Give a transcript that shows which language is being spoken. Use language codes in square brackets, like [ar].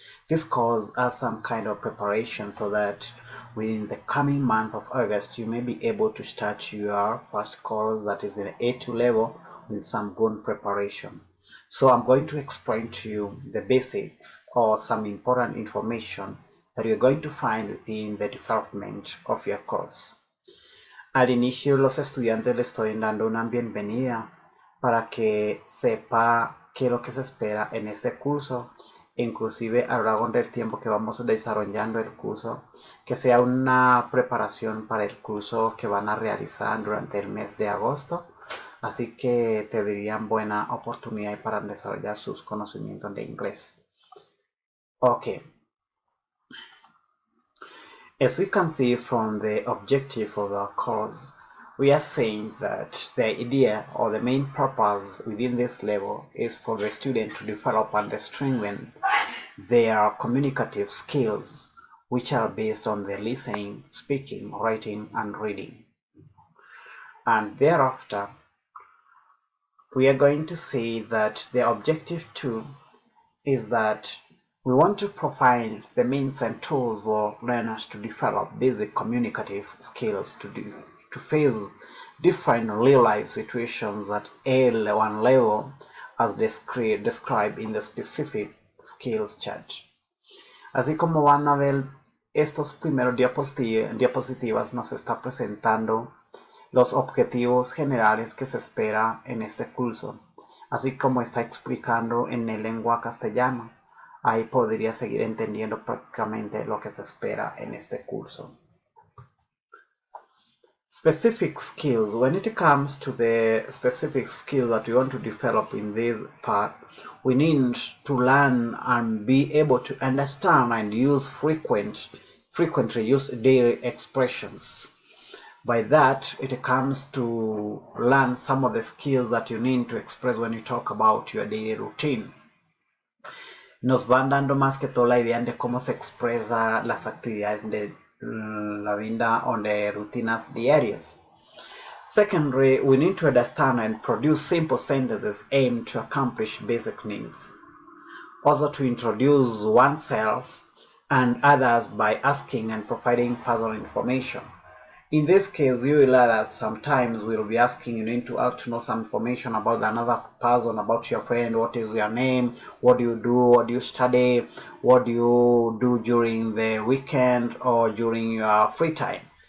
[en] This course has some kind of preparation so that within the coming month of August you may be able to start your first course, that is the A2 level, with some good preparation. So I'm going to explain to you the basics or some important information that you're going to find within the development of your course. [es] Al inicio, los estudiantes les estoy dando una bienvenida para que sepa qué es lo que se espera en este curso, inclusive a lo largo del tiempo que vamos desarrollando el curso, que sea una preparación para el curso que van a realizar durante el mes de agosto. Así que tendrían buena oportunidad para desarrollar sus conocimientos de inglés. [en] Okay. As we can see from the objective of the course, we are saying that the idea or the main purpose within this level is for the student to develop and strengthen their communicative skills, which are based on the listening, speaking, writing, and reading. And thereafter, we are going to say that the objective 2 is that we want to provide the means and tools for learners to develop basic communicative skills to face different real-life situations at A1 level as described in the specific skills chart. [es] Así como van a ver, estos primeros diapositivas nos está presentando los objetivos generales que se espera en este curso, así como está explicando en el lengua castellana. Ahí podría seguir entendiendo prácticamente lo que se espera en este curso. [en] Specific skills. When it comes to the specific skills that we want to develop in this part, we need to learn and be able to understand and use frequently used daily expressions. By that, it comes to learn some of the skills that you need to express when you talk about your daily routine. [es] Nos van dando más que todo la idea de cómo se expresa las actividades de la vida o de rutinas diarias. [en] Secondly, we need to understand and produce simple sentences aimed to accomplish basic needs. Also to introduce oneself and others by asking and providing personal information. In this case, you will learn that sometimes we'll be asking you need to know some information about another person, about your friend, what is your name, what do you do, what do you study, what do you do during the weekend or during your free time.